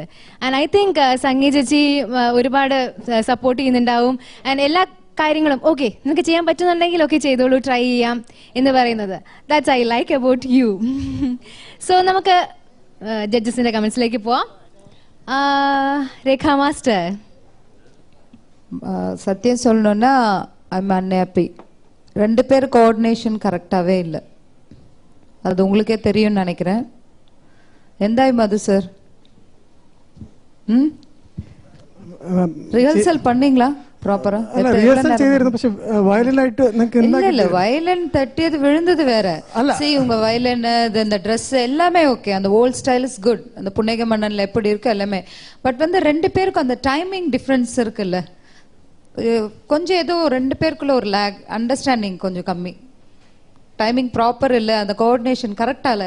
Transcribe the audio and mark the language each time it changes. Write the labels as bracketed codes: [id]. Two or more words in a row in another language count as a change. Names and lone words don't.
[en] and I think [ml] സംഗീത ചേച്ചി ഒരുപാട് സപ്പോർട്ട് ചെയ്യുന്നുണ്ടാവും. ആൻഡ് എല്ലാ കാര്യങ്ങളും ഓക്കെ നിങ്ങൾക്ക് ചെയ്യാൻ പറ്റുന്നുണ്ടെങ്കിൽ ഓക്കെ ചെയ്തോളൂ, ട്രൈ ചെയ്യാം എന്ന് പറയുന്നത്, [en] that's I like about you. [ml] സോ നമുക്ക് ജഡ്ജസിന്റെ കമന്റ്സിലേക്ക് പോവാം. രേഖ മാസ്റ്റർ. [ta] சத்தியம் சொல்லணும்னா [en] I'm unhappy. [ta] 2 பேர் கோஆர்டினேஷன் கரெக்டாகவே இல்லை, அது உங்களுக்கே தெரியும்னு நினைக்கிறேன். [ml] എന്തായി മധു സാർ? റിഹേഴ്സൽ பண்ணீங்களா പ്രോപ്പറാ? [ta] இல்ல வயலின் தட்டியது விழுந்தது வேற. See உங்க வயலின் இந்த ட்ரெஸ் எல்லாமே ஓகே, அந்த [en] old style is good, [ta] அந்த புன்னகை மன்னன்ல எப்படி இருக்கு எல்லாமே. பட் வந்து 2 பேருக்கு அந்த [en] timing difference [ta] இருக்குல்ல, கொஞ்சம் ஏதோ 2 பேருக்குள்ள ஒரு லேக், அண்டர்ஸ்டாண்டிங் கொஞ்சம் கம்மி, [en] timing proper [ta] இல்லை, அந்த கோஆர்டினேஷன் கரெக்டாக இல்லை.